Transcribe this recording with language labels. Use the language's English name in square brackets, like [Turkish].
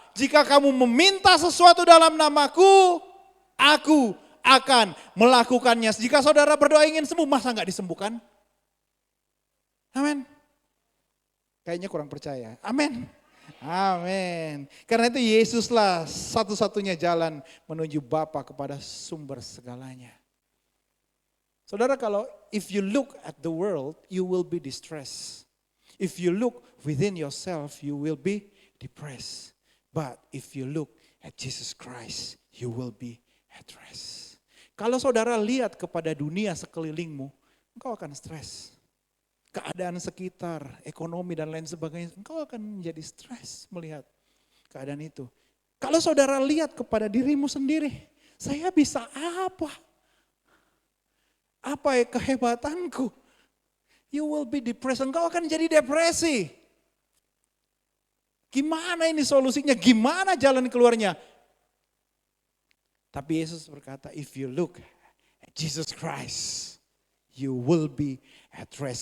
[Indonesian] Jika kamu meminta sesuatu dalam namaku, aku akan melakukannya. Jika saudara berdoa ingin sembuh, masa nggak disembuhkan? Amin. Kayaknya kurang percaya. Amin. Amin. Karena itu Yesuslah satu-satunya jalan menuju Bapa kepada sumber segalanya. Saudara, kalau [English] if you look at the world, you will be distressed. If you look within yourself, you will be depressed. But if you look at Jesus Christ, you will be at rest. [Indonesian] Kalau saudara lihat kepada dunia sekelilingmu, engkau akan stres. Keadaan sekitar, ekonomi dan lain sebagainya, engkau akan menjadi stres melihat keadaan itu. Kalau saudara lihat kepada dirimu sendiri, saya bisa apa? Apa kehebatanku? [English] You will be depressed, [Indonesian] engkau akan jadi depresi. Gimana ini solusinya? Gimana jalan keluarnya? Tapi Yesus berkata, [English] if you look at Jesus Christ, you will be at rest.